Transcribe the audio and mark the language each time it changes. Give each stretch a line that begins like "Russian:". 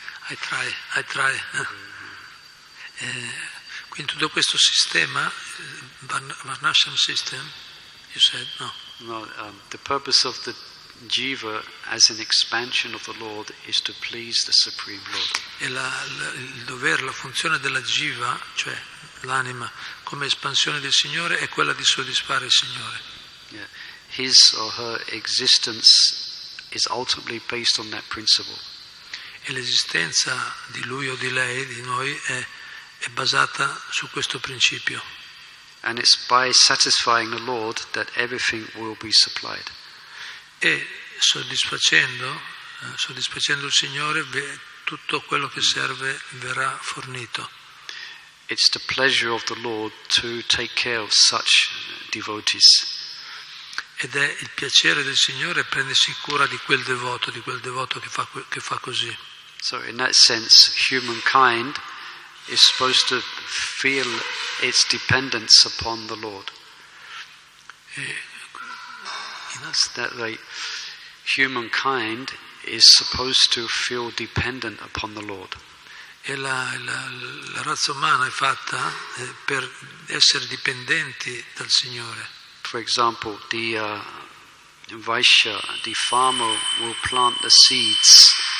English: I try.
Italian: Quindi tutto questo sistema, Varnashram system,
English: you said, no? No, the purpose of the jiva as an expansion of the Lord is to please the Supreme Lord.
Italian: E il dovere, la funzione della jiva, cioè l'anima come espansione del Signore, è quella di soddisfare il Signore.
English: Yeah. His or her existence is ultimately based on that principle.
Italian: E l'esistenza di lui o di lei, di noi, è basata su questo principio.
English: And it's by satisfying the Lord that everything will be supplied.
Italian: E soddisfacendo il Signore, tutto quello che serve verrà fornito.
English: It's the pleasure of the Lord to take care of such devotees.
Italian: Ed è il piacere del Signore prendersi cura di quel devoto che fa così.
English: So in that sense, humankind is supposed to feel its dependence upon the Lord. That way, humankind is supposed to feel dependent upon the Lord.
Italian: E la razza umana è fatta per essere dipendenti dal Signore.
English: For example, the Vaishya, the farmer, will plant the seeds.